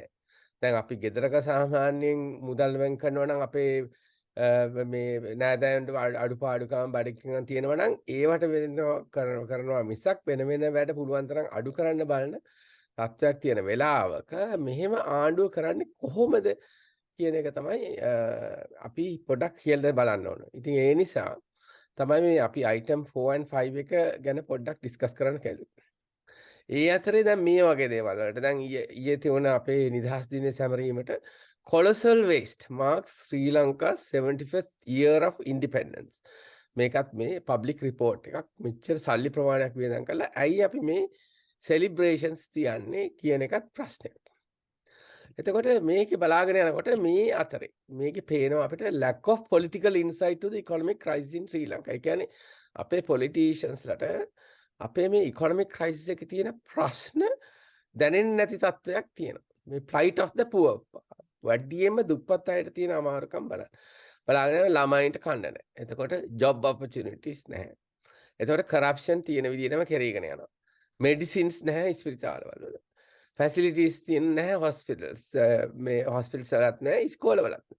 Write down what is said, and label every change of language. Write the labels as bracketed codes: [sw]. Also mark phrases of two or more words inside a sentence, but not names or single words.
[si] දැන් අපි ගෙදරක සාමාන්‍යයෙන් මුදල් වෙන් කරනවා නම් අපේ මේ නෑදෑයන්ට අඩුපාඩුකම් බඩගිනිකම් තියෙනවා නම් ඒවට කරනවා මිසක් වෙන වැඩ පුළුවන් තරම් අඩු කරන්න බලන තත්ත්වයක් තියෙන වෙලාවක මෙහෙම ආණ්ඩුව කරන්නේ කොහොමද කියන එක තමයි අපි පොඩ්ඩක් කියලා බලන්න ඕන. ඉතින් ඒ නිසා තමයි මේ අපි [en] item 4 and 5 [si] එක ගැන පොඩ්ඩක් ඩිස්කස් කරන්න කැළුවේ. ඒ අතරේ දැන් මේ වගේ දේවල් වලට දැන් ඊයේ තියුණ අපේ නිදහස් දිනයේ සැමරීමට [en] colossal waste marks Sri Lanka 75th year of independence. [si] මේකත් මේ [en] public report [si] එකක් මෙච්චර සල්ලි ප්‍රමාණයක් වියදම් කරලා ඇයි අපි මේ celebrations තියන්නේ කියන එකත් ප්‍රශ්නයක්. එතකොට මේකේ බලාගෙන යනකොට මේ අතරේ මේකේ පේනවා අපිට [en] lack of political insight to the economic crisis in Sri Lanka. [si] ඒ කියන්නේ අපේ politiciansලට අපේ මේ [en] economic crisis [si] එකේ තියෙන ප්‍රශ්න දැනෙන්නේ නැති තත්ත්වයක් තියෙනවා. මේ [en] plight of the poor. [si] වඩියෙම දුප්පත් අයට තියෙන අමාරුකම් බලන්න. බලාගෙන ළමයින්ට කන්න නැහැ. එතකොට [en] job opportunities [si] නැහැ. එතකොට corruption තියෙන විදිහටම කෙරීගෙන යනවා. medicines නැහැ ස්පිරිතාලවල වල. facilities තියෙන නැහැ hospitals. මේ hospitals වලත් නැහැ ඉස්කෝලවලත් නැහැ.